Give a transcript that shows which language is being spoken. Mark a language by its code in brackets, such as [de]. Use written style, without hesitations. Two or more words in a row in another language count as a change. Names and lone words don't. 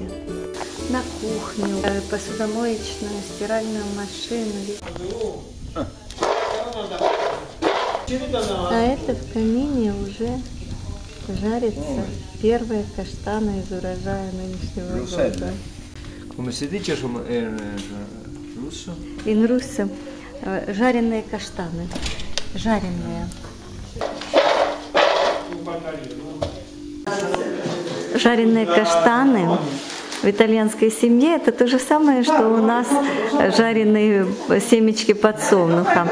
[ru] На кухню, посудомоечную, стиральную машину. А это в камине уже жарятся первые каштаны из урожая нынешнего года. [it] Come si dice in russo? In russo [ru] жареные каштаны. Жареные. Жареные каштаны в итальянской семье это то же самое, что у нас жареные семечки подсолнуха.